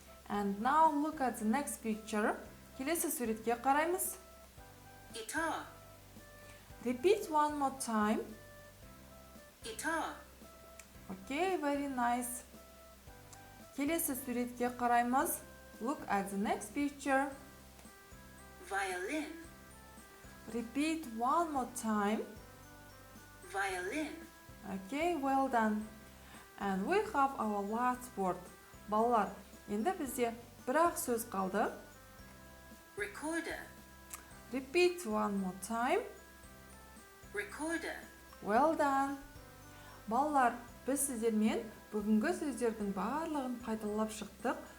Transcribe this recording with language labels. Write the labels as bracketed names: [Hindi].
[English] And now look at the next picture. [Kazakh] Келесі суретке қараймыз. [English] Guitar. Repeat one more time. Guitar. Okay, very nice. [Kazakh] Келесі суретке қараймыз. [English] Look at the next picture. Violin. Repeat one more time. Violin. Okay, well done. And we have our last word. [Kazakh] Балалар, енді бізде бір-ақ сөз қалды. [English] Recorder. Repeat one more time. Recorder. Well done. [Kazakh] Балалар, біз сіздермен бүгінгі сөздердің барлығын қайталап шықтық.